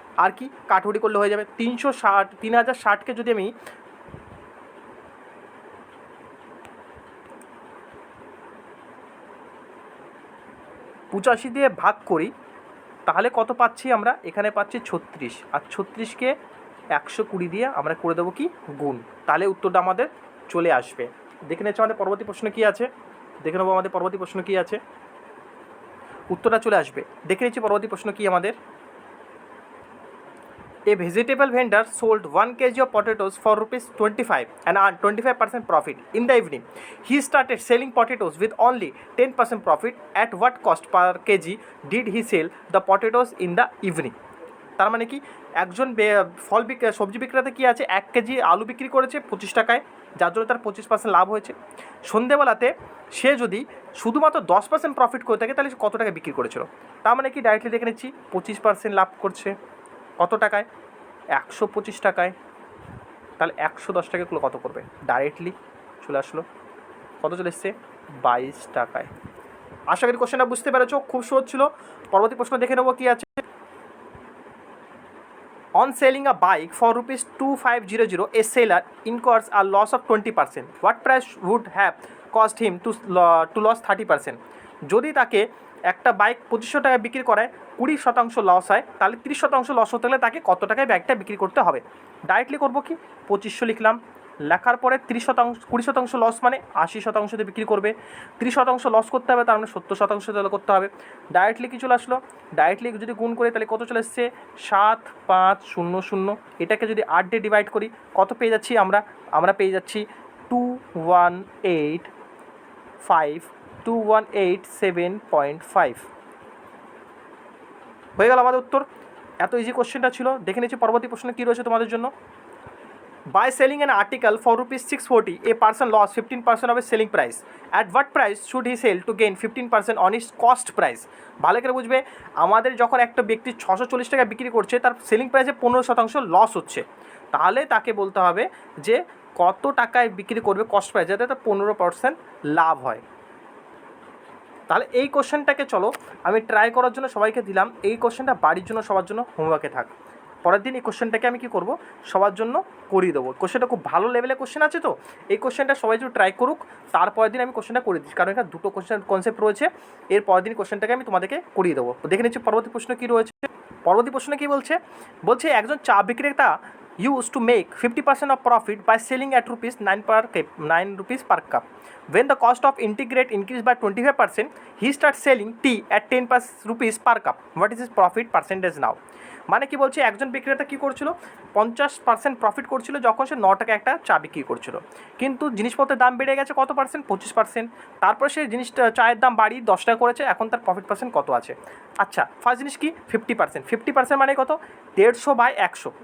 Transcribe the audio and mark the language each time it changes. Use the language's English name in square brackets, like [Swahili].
[Bangla] আর কি কাটুরি করলে হয়ে যাবে। 3060কে যদি আমি 85 দিয়ে ভাগ করি, তাহলে কত পাচ্ছি আমরা, এখানে পাচ্ছি 36। আর 36কে 120 দিয়ে আমরা করে দেবো কি, গুণ। তাহলে উত্তরটা আমাদের চলে আসবে। দেখে নিচ্ছি আমাদের পরবর্তী প্রশ্ন কী আছে, দেখে নেবো আমাদের পরবর্তী প্রশ্ন কী আছে, উত্তরটা চলে আসবে। দেখে নিচ্ছি পরবর্তী প্রশ্ন কী আমাদের। [English] A vegetable vendor sold 1 kg of potatoes for rupees 25 and earned 25% profit. In the evening, he started selling potatoes with only 10% profit. At what cost per kg did he sell the potatoes in the evening? [Bangla] তার মানে কি, একজন সবজি বিক্রেতা কি আছে, 1 KG আলু বিক্রি করেছে 25 টাকায়, যার জন্য তার 25% লাভ হয়েছে। সন্ধেবেলাতে সে যদি শুধুমাত্র 10% প্রফিট করে থাকে, তাহলে কত টাকা বিক্রি করেছিল? তার মানে কি ডাইরেক্টলি দেখে নিচ্ছি, 25% লাভ করছে কত টাকায়, 125 টাকায়। তাহলে 110 টাকাগুলো কত করবে, ডাইরেক্টলি চলে আসলো, কত চলে এসছে, 22 টাকায়। আশা করি কোশ্চেনটা বুঝতে পেরেছো, খুব সহজ ছিল। পরবর্তী প্রশ্ন দেখে নেবো কী আছে। [English] On selling a bike for rupees 2500, a seller incurs a loss of 20%. What price would have cost him to lose 30%? [Bangla] যদি তাকে একটা বাইক 2500 টাকায় বিক্রি করায়, 20% লস হয়, তাহলে 30% লস হতে গেলে তাকে কত টাকায় বাইকটা বিক্রি করতে হবে? ডাইরেক্টলি করবো কি, 2500 লিখলাম, লেখার পরে 30%, 20% লস মানে 80% দিয়ে বিক্রি করবে। 30% লস করতে হবে, তার মানে 70% তাহলে করতে হবে। ডাইরেক্টলি কি চলে আসলো, ডাইরেক্টলি যদি গুণ করে তাহলে কত চলে এসছে, 7500। এটাকে যদি 8 দিয়ে ডিভাইড করি, কত পেয়ে যাচ্ছি আমরা পেয়ে যাচ্ছি 2187.5 হয়ে গেল আমাদের উত্তর। এত ইজি কোশ্চেনটা ছিল। দেখে নিচ্ছি পরবর্তী প্রশ্ন কী রয়েছে তোমাদের জন্য। [English] By selling an article for rupees 640, a person lost 15% of his selling price. At what price should he sell to gain 15% on his cost price? [Bangla] ভালো করে বুঝবে, আমাদের যখন একটা ব্যক্তি 640 টাকা বিক্রি করছে, তার সেলিং প্রাইসে 15% লস হচ্ছে, তাহলে তাকে বলতে হবে যে কত টাকায় বিক্রি করবে কস্ট প্রাইস, যাতে তার 15% লাভ হয়। তাহলে এই কোশ্চেনটাকে চলো আমি ট্রাই করার জন্য সবাইকে দিলাম, এই কোশ্চেনটা বাড়ির জন্য সবার জন্য হোমওয়ার্কে থাক। পরের দিন এই কোশ্চেনটাকে আমি কী করব, সবার জন্য করিয়ে দেবো। কোশ্চেনটা খুব ভালো লেভেলের কোশ্চেন আছে, তো এই কোশ্চেনটা সবাই যদি ট্রাই করুক, তারপরের দিন আমি কোশ্চেনটা করে দিচ্ছি, কারণ এটা দুটো কনসেপ্ট রয়েছে। এর পরের দিন কোশ্চেনটাকে আমি তোমাদেরকে করিয়ে দেবো। দেখে নিচ্ছি পরবর্তী প্রশ্ন কী রয়েছে। পরবর্তী প্রশ্ন কী বলছে, বলছে একজন চা বিক্রেতা [English] used to make 50% of profit by selling at ₹9 per cup. When the cost of integrate increased by 25%, he starts selling tea at ₹10 per cup. What is his profit percentage now? [Bangla] মানে কি বলছে, একজন বিক্রেতা কী করছিল, 50% প্রফিট করছিল যখন সে 9 টাকা একটা চা বিক্রি করছিল, কিন্তু জিনিসপত্রের দাম বেড়ে গেছে কত পার্সেন্ট, 25%। তারপর সে জিনিসটা চায়ের দাম বাড়িয়ে 10 টাকা করেছে, এখন তার প্রফিট পার্সেন্ট কত আছে। আচ্ছা, ফার্স্ট জিনিস কি 50%, 50% মানে কত, 150/100।